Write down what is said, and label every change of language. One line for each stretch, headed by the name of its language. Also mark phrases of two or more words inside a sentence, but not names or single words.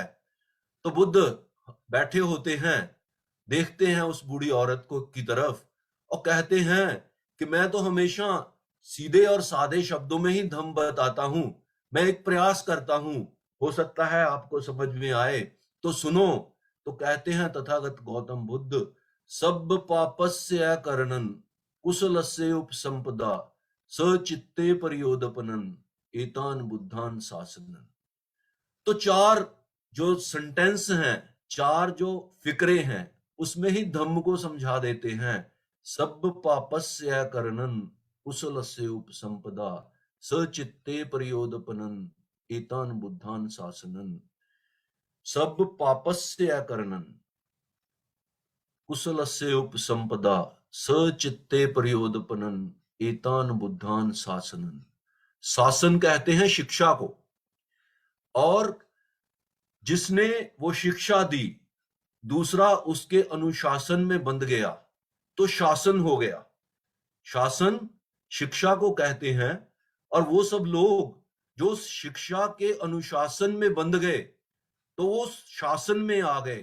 Hindi: तो बुद्ध बैठे होते हैं, देखते हैं उस बूढ़ी औरत को की तरफ और कहते हैं कि मैं तो हमेशा सीधे और सादे शब्दों में ही धम्म बताता हूं, मैं एक प्रयास करता हूं, हो सकता है आपको समझ में आए तो सुनो। तो कहते हैं
Pali: तथागत गौतम बुद्ध, सब पापस्य करणन कुशलस्य उपसंपदा सचित्ते परियोदपनन एतान बुद्धान शासनन।
Hindi: तो चार जो सेंटेंस हैं, चार जो फिक्रे हैं, उसमें ही धम्म को समझा देते हैं।
Pali: सब पापस्य करणन कुशलस्य उपसंपदा सचित्ते परियोदपनन एतान बुद्धान शासनन। सब पापस्य करणन कुशलस्य उपसंपदा सचित्ते परियोदपनन एतान बुद्धान शासनन।
Hindi: शासन कहते हैं शिक्षा को, और जिसने वो शिक्षा दी दूसरा उसके अनुशासन में बंध गया तो शासन हो गया। शासन शिक्षा को कहते हैं, और वो सब लोग जो शिक्षा के अनुशासन में बंध गए तो वो शासन में आ गए।